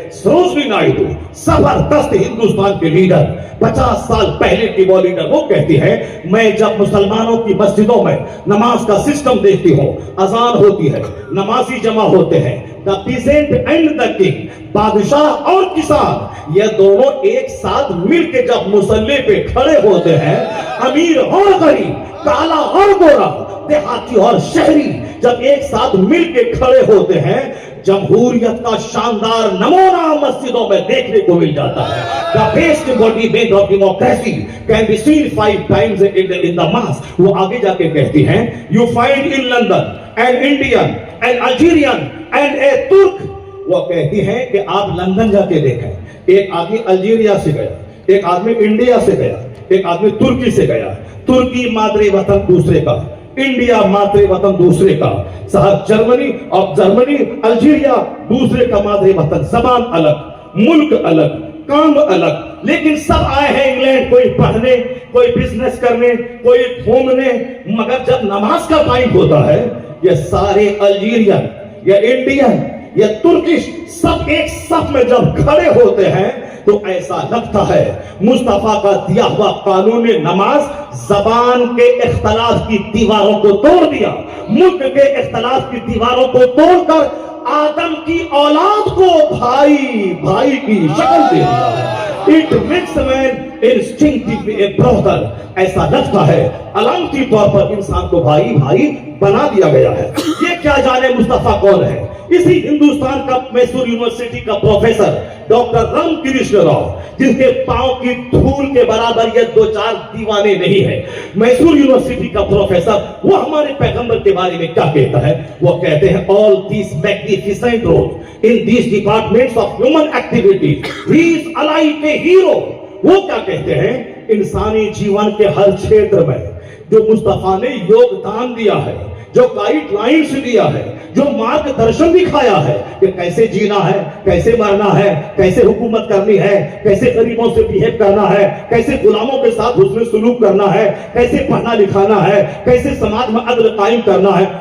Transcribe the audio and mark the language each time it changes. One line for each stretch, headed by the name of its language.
Urdu: سروجنی نائیڈو زبردست ہندوستان کے لیڈر, 50 سال پہلے کی وہ لیڈر, وہ کہتی ہے میں جب مسلمانوں کی مسجدوں میں نماز کا سسٹم دیکھتی ہوں, اذان ہوتی ہے, نمازی جمع ہوتے ہیں,
English: the peasant and the king,
Urdu: بادشاہ اور کسان, یہ دونوں ایک ساتھ مل کے جب مصلی پہ کھڑے ہوتے ہیں, امیر اور غریب, کالا اور گورا, دیہاتی اور شہری جب ایک ساتھ مل کے کھڑے ہوتے ہیں, جمہوریت کا شاندار نمونہ مسجدوں میں دیکھنے کو مل جاتا ہے.
English: The best embodiment of democracy can be seen 5 times in the mosque.
Urdu: وہ آگے جا کے کہتی ہیں
English: you find in London an Indian, an Algerian and a Turk.
Urdu: وہ کہتی ہیں کہ آپ لندن جا کے دیکھیں, ایک آدمی الجیریا سے گیا, ایک آدمی انڈیا سے گیا, ایک آدمی ترکی سے گیا. ترکی مادری وطن دوسرے کا, انڈیا مادری وطن دوسرے کا, صاحب جرمنی اور جرمنی الجیریا دوسرے کا مادری وطن, زبان الگ, ملک الگ, کام الگ, لیکن سب آئے ہیں انگلینڈ, کوئی پڑھنے, کوئی بزنس کرنے, کوئی گھومنے. مگر جب نماز کا ٹائم ہوتا ہے یہ سارے الجیرین یا انڈین یا ترکش سب ایک صف میں جب کھڑے ہوتے ہیں تو ایسا لگتا ہے مصطفیٰ کا دیا ہوا قانون نماز زبان کے اختلاف کی دیواروں کو توڑ دیا, ملک کے اختلاف کی دیواروں کو توڑ کر آدم کی اولاد کو بھائی بھائی کی شکل دے دیا ہے.
English: It makes man instinctively a brother.
Urdu: ایسا لگتا ہے علامتی طور پر انسان کو بھائی بھائی بنا دیا گیا ہے. یہ کیا جانے مصطفیٰ کون ہے. اسی ہندوستان کا میسور یونیورسٹی کا پروفیسر ڈاکٹر رام کرشن راؤ, جس کے پاؤں کی دھول کے برابر یہ 2-4 دیوانے نہیں ہے, میسور یونیورسٹی کا پروفیسر, وہ ہمارے پیغمبر کے بارے میں کیا کہتا ہے. وہ کہتے ہیں
English: all these magnificent roles in these departments of human activity, he is alike a hero.
Urdu: وہ کیا کہتے ہیں انسانی جیون کے ہر چھیتر میں جو مصطفیٰ نے یوگدان دیا ہے, جو گائیڈ لائنز دیا ہے, جو مارگ درشن دکھایا ہے کہ کیسے جینا ہے, کیسے مرنا ہے, کیسے حکومت کرنی ہے, کیسے غریبوں سے بہیو کرنا ہے, کیسے غلاموں کے ساتھ حسن سلوک کرنا ہے, کیسے پڑھنا لکھانا ہے, کیسے سماج میں عدل قائم کرنا ہے.